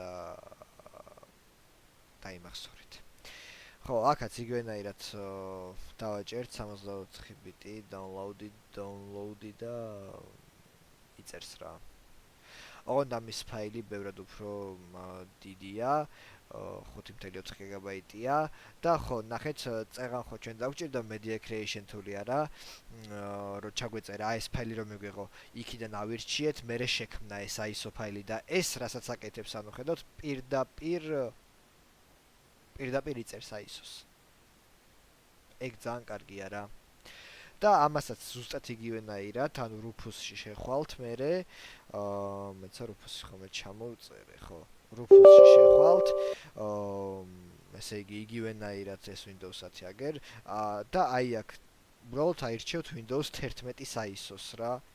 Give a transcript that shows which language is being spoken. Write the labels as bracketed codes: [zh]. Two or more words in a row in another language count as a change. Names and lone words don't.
[ka] დაიმახსოვრეთ ხო აქაც იგივენაირად დავაჭერთ 64 ბიტი download-ი და იწერს რა ოღონდ ამის ფაილი ბევრად უფრო დიდია 5.4 გიგაბაიტია და ხო ნახეთ წეღან ხო ჩვენ დაგვჭირდა [en] media creation tool-ი [ka] არა რო ჩაგვეწერა ეს ფაილი რომ მიგვიღო იქიდან ავირჩიეთ მერე შექმნა ეს ISO ფაილი და ეს რასაც აკეთებს ანუ ხედავთ პირდაპირ იწერს ISO-ს ეგ ძალიან კარგია რა და ამასაც ზუსტად იგივენაირად ანუ Rufus-ში შეხვალთ მერე მეცა Rufus-ში ხომ ჩამოვწერე ხო Rufus-ში შეხვალთ ესე იგი იგივენაირად ეს Windows 10 აგერ და აი აქ უბრალოდ აირჩევთ Windows 11-ის ISO-ს რა